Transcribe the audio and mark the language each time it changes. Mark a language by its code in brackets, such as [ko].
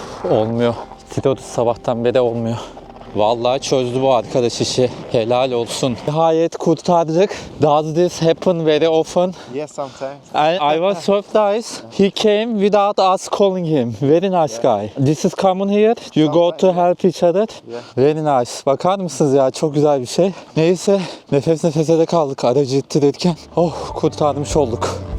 [tr] Olmuyor. Titriyoruz sabahtan beri olmuyor. Vallahi çözdü bu arkadaş işi. Helal olsun. Nihayet kurtardık. [en] Does this happen very often? Yes, sometimes. I was surprised. He came without us calling him. Very nice guy. This is common here. You go to help each other. Very nice. [tr] Bakar mısınız ya? Çok güzel bir şey. Neyse nefes nefese de kaldık aracı ittirirken. Oh kurtarmış olduk.